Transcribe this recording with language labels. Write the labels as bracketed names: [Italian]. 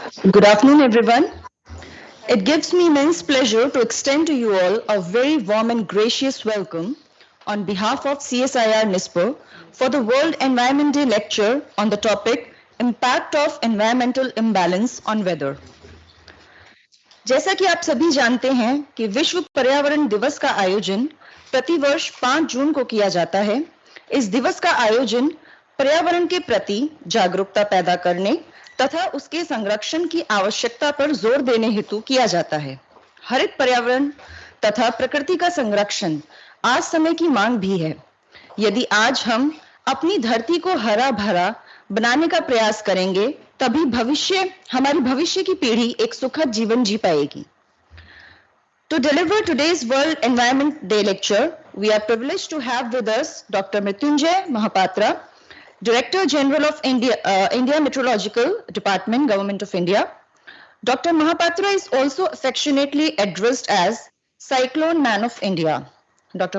[English] Good afternoon, everyone. It gives me immense pleasure to extend to you all a very warm and gracious welcome on behalf of CSIR-NIScPR for the World Environment Day lecture on the topic Impact of Environmental Imbalance on Weather. [Hindi] जैसा कि आप सभी जानते हैं कि विश्व पर्यावरण दिवस का आयोजन प्रतिवर्ष 5 जून को किया जाता है। इस दिवस का आयोजन पर्यावरण के प्रति जागरूकता पैदा करने तथा उसके संरक्षण की आवश्यकता पर जोर देने हेतु किया जाता है। हरित पर्यावरण तथा प्रकृति का संरक्षण आज समय की मांग भी है। यदि आज हम अपनी धरती को हरा भरा बनाने का प्रयास करेंगे, तभी हमारी भविष्य की पीढ़ी एक सुखद जीवन जी पाएगी। [English] To deliver today's World Environment Day lecture, we are privileged to have with us Dr. Mrityunjay Mahapatra, Director General of India Meteorological Department, Government of India. Dr. Mahapatra is also affectionately addressed as Cyclone Man of India. Dr.